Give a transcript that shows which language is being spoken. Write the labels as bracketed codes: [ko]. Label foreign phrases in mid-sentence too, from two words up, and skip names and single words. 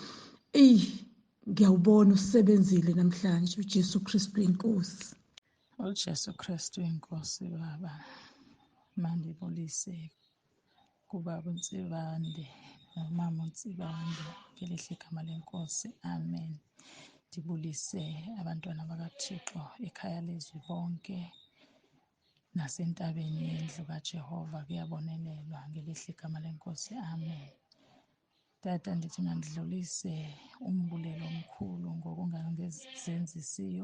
[zu] Ngiyawubona usebenzile namhlanje. uJesu Kristu inkosi. uJesu Kristu inkosi. [xh] Baba, mandibulise kubaba uNsibande nomama uNsibande ngelihle igama lenkosi, amen. Ndibulise abantwana bakaThixo ekhaya leZwi bonke nasentabeni yendlu kaJehova kuyabonelelwa ngelihle igama lenkosi, amen. Tata, ndithi mandidlulise umbulelo omkhulu ngokungangenzisiyo.